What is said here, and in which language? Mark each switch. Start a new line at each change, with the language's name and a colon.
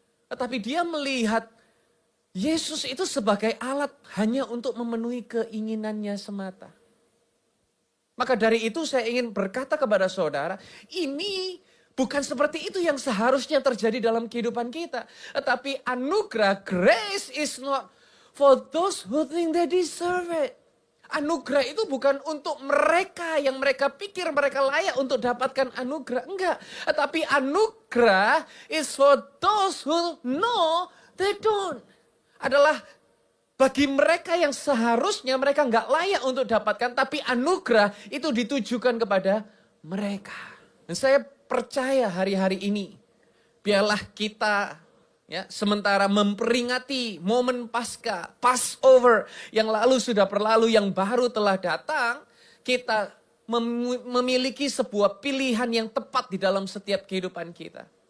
Indonesian: Tetapi dia melihat Yesus itu sebagai alat hanya untuk memenuhi keinginannya semata. Maka dari itu saya ingin berkata kepada saudara, ini bukan seperti itu yang seharusnya terjadi dalam kehidupan kita. Tetapi anugerah,
English: grace is not for those who think they deserve it.
Indonesian: Anugerah itu bukan untuk mereka yang mereka pikir mereka layak untuk dapatkan anugerah. Enggak. Tapi anugerah
English: is for those who know they don't.
Indonesian: Adalah bagi mereka yang seharusnya mereka enggak layak untuk dapatkan. Tapi anugerah itu ditujukan kepada mereka. Dan saya percaya hari-hari ini, biarlah kita ya, sementara memperingati momen Paskah, Passover yang lalu sudah berlalu, yang baru telah datang, kita memiliki sebuah pilihan yang tepat di dalam setiap kehidupan kita.